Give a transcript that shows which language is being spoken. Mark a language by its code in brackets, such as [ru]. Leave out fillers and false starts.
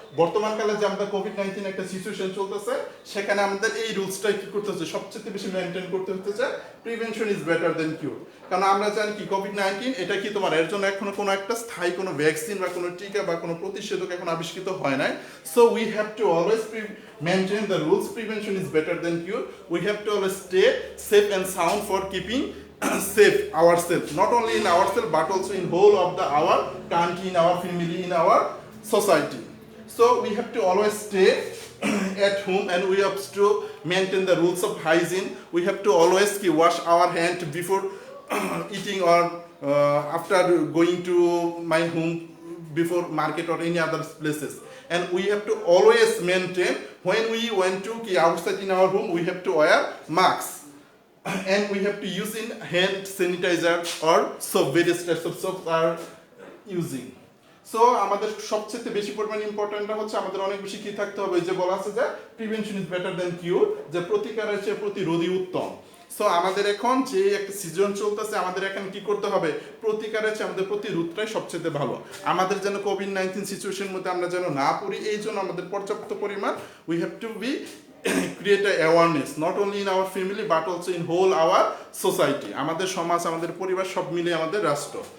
[bn] বর্তমানকালে যে আমাদের কোভিড-19 একটা সিচুয়েশন চলতেছে, সেখানে আমাদের এই রুলসটাই কি করতে হচ্ছে? সবচেয়ে বেশি মেনটেন করতে হচ্ছে, [en] Prevention is better than cure. [bn] কারণ আমরা জানি কি কোভিড-19 এটা কি তোমার এর জন্য এখনো কোনো একটা স্থায়ী কোনো ভ্যাকসিন বা কোনো টিকা বা কোনো প্রতিষেধক এখন আবিষ্কৃত হয় নাই। [en] So we have to always maintain the rules. Prevention is better than cure. We have to always stay safe and sound for keeping safe ourselves, not only in ourselves but also in whole of our country, in our family, in our society. So we have to always stay at home and we have to maintain the rules of hygiene. We have to always wash our hand before eating or after going to my home, before market or any other places. And we have to always maintain, when we went to outside in our home, we have to wear masks. And we have to use in hand sanitizer or soap, various types of soap are using. [bn] So আমাদের সবচেয়ে বেশি পরিমাণ ইম্পর্টেন্টটা হচ্ছে আমাদের অনেক বেশি কি থাকতে হবে, যে বলা আছে যে [en] prevention is better than cure, [bn] যে প্রতিকারের চেয়ে প্রতিরোধই উত্তম। সো আমাদের এখন যে একটা সিজন চলতেছে, আমাদের এখন কি করতে হবে? প্রতিকারের চেয়ে আমাদের প্রতিরোধটাই সবচেয়ে ভালো। আমাদের যেন কোভিড-19 সিচুয়েশনের মধ্যে আমরা যেন না পড়ি, এই জন্য আমাদের পর্যাপ্ত পরিমাণ [en] we have to be create a awareness not only in our family but also in whole our society, [bn] আমাদের সমাজ, আমাদের পরিবার, সব মিলে আমাদের রাষ্ট্র।